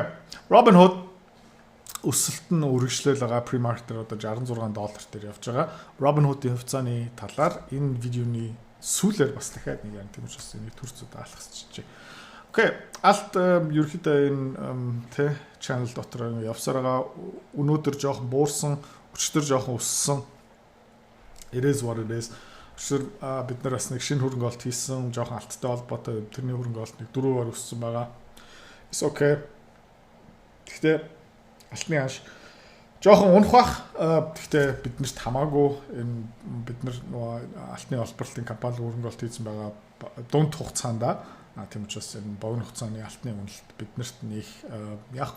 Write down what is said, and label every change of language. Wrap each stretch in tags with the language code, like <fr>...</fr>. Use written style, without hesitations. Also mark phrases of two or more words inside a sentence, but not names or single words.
<mn>Robinhood өсөлт нь үргэлжлэл байгаа pre-market-ээр одоо $66 дээр явж байгаа. Robinhood-ийн хувьцааны талаар энэ видеоны сүүлээр бас дахиад нэг юм тийм учраас энийг төрцөд даалгасчихжээ. Окей. Алт ерөөхдөө энэ тий channel дотор явсаар байгаа өнөөдөр жоохон буурсан, өчтөр жоохон өссөн.</mn> <en>It is what it is.</en> <mn>Өчтөр бид нар бас нэг шинэ хөрөнгө оруулалт хийсэн, жоохон алттай холбоотой тэрний хөрөнгө оруулалт нэг 4-аар өссөн байгаа.</mn> <en>It's okay.</en> <mn>Гэхдээ алтны хаш жоохон унах бах. Гэхдээ биднэрт хамаагүй энэ бид нар нөгөө алтны олборлолтын компани хөрөнгө оруулалт хийсэн байгаа дунд хугацаанд тийм учраас энэ богино хугацааны алтны үнэлт биднэрт нэг яахгүй.</mn>